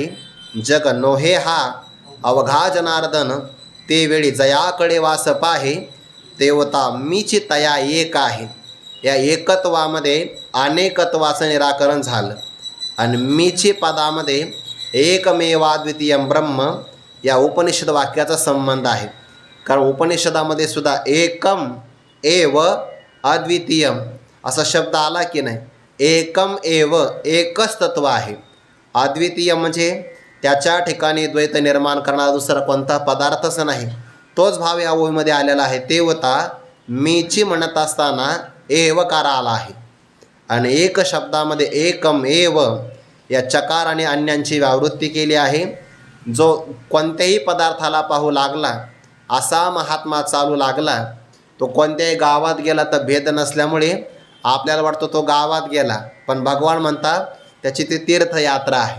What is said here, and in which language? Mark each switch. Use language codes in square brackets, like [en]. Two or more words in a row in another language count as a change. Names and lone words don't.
[mr] जग नोहे हा अवघा जनार्दन, ते वेळी जयाकडे वास पाहे, देवता मीची तया एक आहे. या एकत्वामध्ये अनेकत्वाचं निराकरण झालं. आणि मीची पदामध्ये [sa] एकमेवाद्वितीयम ब्रह्म [mr] या उपनिषद वाक्याचा संबंध आहे. कारण उपनिषदामध्ये सुद्धा [sa] एकम एव अद्वितीयम [mr] असा शब्द आला की नाही. [sa] एकम एव [mr] एकच तत्व आहे. अद्वितीय म्हणजे त्याच्या ठिकाणी द्वैत निर्माण करणारा दुसरा कोणता पदार्थच नाही. तोच भाव या ओळीमध्ये आलेला आहे. देवता मीची म्हणत असताना एवकार आला आहे. आणि एक शब्दामध्ये [sa] एकम एव [mr] या चकार आणि अन्यांची व्यावृत्ती केली आहे. जो कोणत्याही पदार्थाला पाहू लागला असा महात्मा चालू लागला. तो कोणत्याही गावात गेला तर भेद नसल्यामुळे आपल्याला वाटतं तो गावात गेला, पण भगवान म्हणतात त्याची ती तीर्थयात्रा आहे.